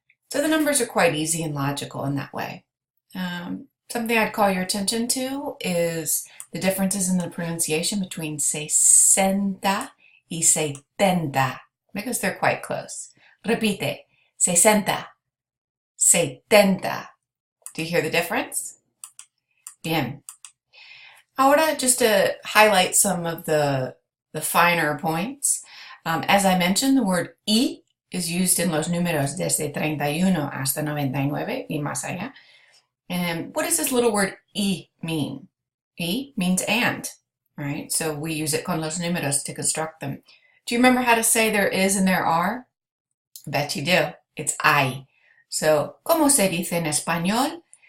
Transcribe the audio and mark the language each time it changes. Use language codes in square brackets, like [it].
[en] So the numbers are quite easy and logical in that way. Something I'd call your attention to is the differences in the pronunciation between 60 y 70, because they're quite close. [es] Repite, [en] 60, 70. Do you hear the difference? [es] Bien. Ahora, [en] just to highlight some of the finer points. As I mentioned, the word y is used in [es] los números desde 31 hasta 99 y más allá. [en] And what does this little word y mean? Y means and, right? So we use it [es] con los números [en] to construct them. Do you remember how to say there is and there are? I bet you do. It's hay. So, [es] ¿cómo se dice en español?